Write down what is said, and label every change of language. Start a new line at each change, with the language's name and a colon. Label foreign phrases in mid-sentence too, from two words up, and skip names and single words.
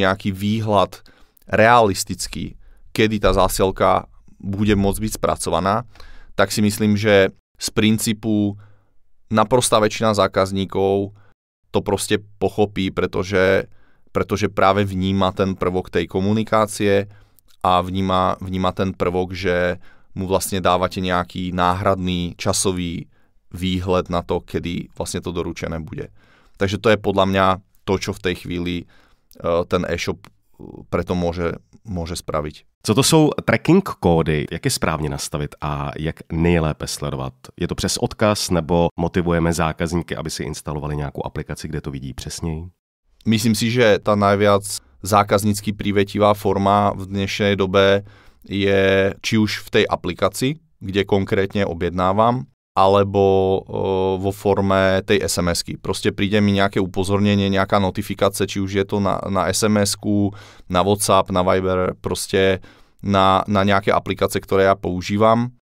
Slovak: nejaký výhľad realistický, kedy tá zásielka bude môcť byť spracovaná, tak si myslím, že z princípu naprostá väčšina zákazníkov to proste pochopí, pretože práve vníma ten prvok tej komunikácie a vníma ten prvok, že mu vlastne dávate nejaký náhradný časový výhled na to, kedy vlastne to doručené bude. Takže to je podľa mňa to, čo v tej chvíli ten e-shop preto môže spraviť.
Czech: Co to jsou tracking kódy? Jak je správně nastavit a jak nejlépe sledovat? Je to přes odkaz nebo motivujeme zákazníky, aby si instalovali nějakou aplikaci, kde to vidí přesněji?
Slovak: Myslím si, že tá najviac zákaznícky privetivá forma v dnešnej dobe je či už v tej aplikaci, kde konkrétne objednávam, alebo vo forme tej SMS-ky. Proste príde mi nejaké upozornenie, nejaká notifikácia, či už je to na SMS-ku, na WhatsApp, na Viber, proste na nejaké aplikácie, ktoré ja používam.